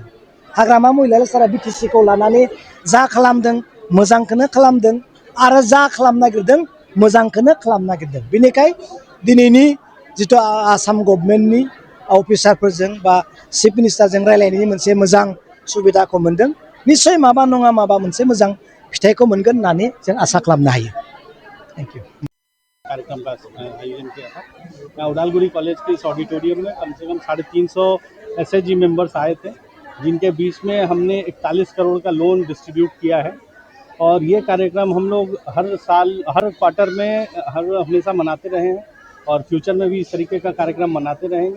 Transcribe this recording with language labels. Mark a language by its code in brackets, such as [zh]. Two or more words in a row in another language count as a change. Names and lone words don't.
[brx] हाग्रामा महिलारि सारा बिटिसिखौ लानानै जा खालामदों मोजांखौनो खालामदों आरो जा खालामनो नागिरदों मोजांखौनो खालामनो नागिरदों। बेनिखाय दिनैनि जिथु आसाम गभर्नमेन्टनि अफिसारफोरजों बा चिफ मिनिस्टारजों रायलायनायनि मोनसे मोजां सुबिदाखौ मोनदों। निस्सय माबा नङा माबा मोनसे मोजां फिथाइखौ मोनगोन होननानै जों आसा खालामनो हायो। [en] thank you. [hi] कार्यक्रम का आयोजन किया था। मैं उदालगुरी कॉलेज के इस ऑडिटोरियम में कम से कम 350 [en] SHG members [hi] आए थे, जिनके बीच में हमने 41 करोड़ का लोन डिस्ट्रीब्यूट किया है। और ये कार्यक्रम हम लोग हर साल हर क्वार्टर में हमेशा मनाते रहे हैं और फ्यूचर में भी इस तरीके का कार्यक्रम मनाते रहेंगे।